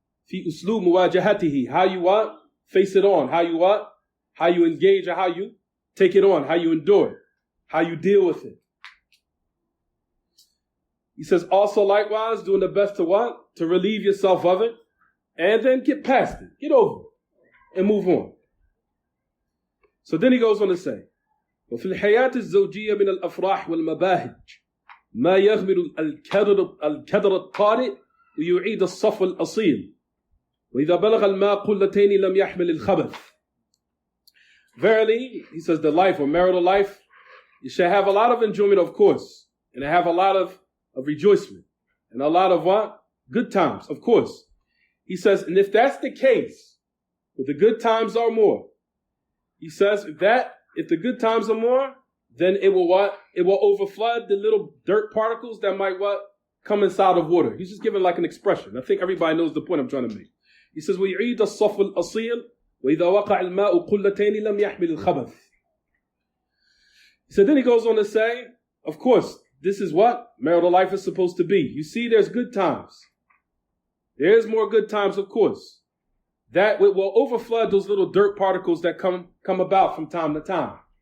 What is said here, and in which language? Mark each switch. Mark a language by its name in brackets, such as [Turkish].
[Arabic] في أسلوب مواجهته. [English] How you what? Face it on. How you what? How you engage or how you take it on. How you endure it. How you deal with it. He says also likewise doing the best to what? To relieve yourself of it. And then get past it. Get over it. And move on. So then he goes on to say, [Arabic] وفي الحياة الزوجية من الأفراح والمباهج ما يغمر الكدر الطارئ ويعيد الصفو الأصيل وإذا بلغ الماء قلتين لم يحمل الخبث. [English] Verily, he says the life or marital life, you shall have a lot of enjoyment, of course, and have a lot of rejoicement and a lot of what? Good times, of course. He says, and if that's the case, but the good times are more, he says if the good times are more, then it will what? It will overflood the little dirt particles that might what? Come inside of water. He's just giving like an expression. I think everybody knows the point I'm trying to make. He says, [Arabic] وَيْعِيدَ الصَّفْوَ الْأَصِيلِ وَإِذَا وَقَعَ الْمَاءُ قُلَّتَيْنِ لَمْ يَحْمِلِ الْخَبَثِ. [English] So then he goes on to say, of course, this is what marital life is supposed to be. You see, there's good times. There's more good times, of course. That will overflood those little dirt particles that come about from time to time.